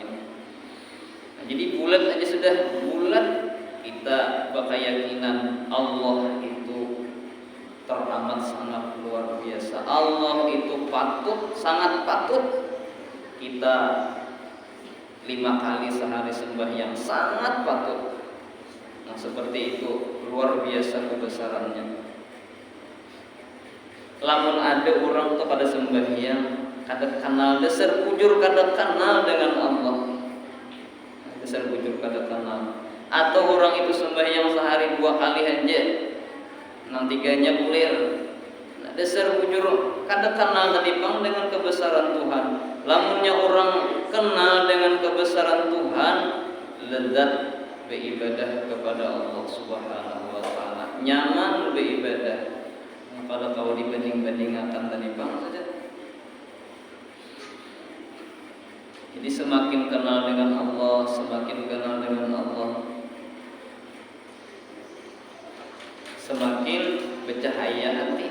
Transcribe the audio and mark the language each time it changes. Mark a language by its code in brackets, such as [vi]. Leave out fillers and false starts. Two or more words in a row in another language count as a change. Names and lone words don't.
[id] Nah, jadi bulat aja sudah, bulat kita berkeyakinan Allah itu teramat sangat luar biasa. Allah itu patut, sangat patut kita 5 kali sehari sembahyang, sangat patut. Nah seperti itu luar biasa kebesarannya. [bjn] Lamun ada orang tuh pada sembahyang kada kenal dasar bujur, kada kenal dengan Allah, dasar bujur kada kenal. Atau orang itu sembahyang sehari 2 kali aja, nang 3-nya bulir, nah, dasar bujur kada kenal tadipang dengan kebesaran Tuhan. Lamunnya orang kenal dengan kebesaran Tuhan, lezat beribadah kepada Allah [ar] سبحانه وتعالى, [bjn] nyaman beribadah. [id] Pada kalau dibanding-bandingkan tadi bang saja. Jadi semakin kenal dengan Allah, semakin kenal dengan Allah, semakin bercahaya hati.